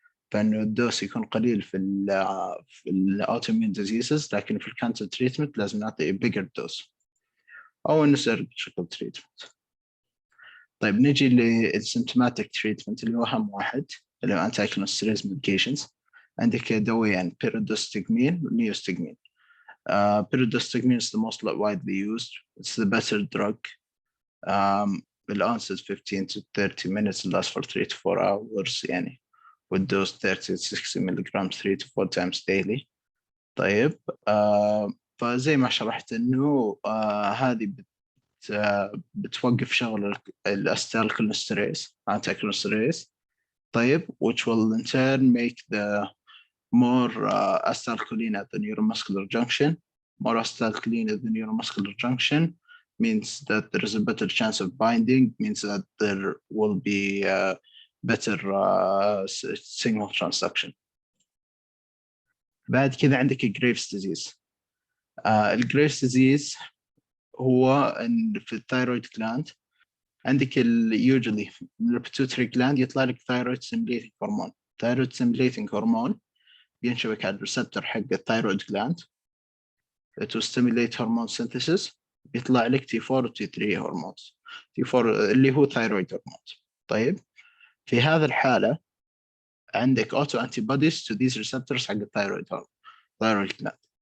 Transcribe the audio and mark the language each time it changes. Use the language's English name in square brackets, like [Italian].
[Arabic] فانه الدوز يكون قليل في الاوتوميون ديزيزز لكن في الكانسر تريتمنت لازم نعطي بيجر دوز او نسرق شكل تريتمنت. طيب نجي للسيمتوماتيك تريتمنت اللي هو اهم واحد اللي هو anti-cholinesterase medications. عندك دوايين pyridostigmine ونيوستجمين. [English] Pyridostigmine is the most widely used. It's the better drug. The onset 15 to 30 minutes and lasts for 3 to 4 hours [Arabic] يعني والدوز [English] 30 to 60 milligrams 3 to 4 times daily. [Arabic] طيب فزي ما شرحت إنه هذه بتوقف شغل الacetylcholinesterase anti-cholinesterase. [English] طيب which will in turn make the more acetylcholine at the neuromuscular junction. More acetylcholine at the neuromuscular junction means that there is a better chance of binding, means that there will be better signal transduction. [Arabic] بعد كذا عندك gravis disease. gravis disease هو في الثايرويد gland. عندك usually من البيتيوتري gland يطلع لك thyroid stimulating hormone. thyroid stimulating hormone ينشبك على الريسبتور حق الثايرويد gland [English] to stimulate hormone synthesis [Arabic] بيطلع لك T4 و T3 هرمونز. T4 اللي هو ثايرويد هرمونز. طيب في هذه الحالة عندك [English] auto antibodies to these receptors [Arabic] حق الثايرويد gland.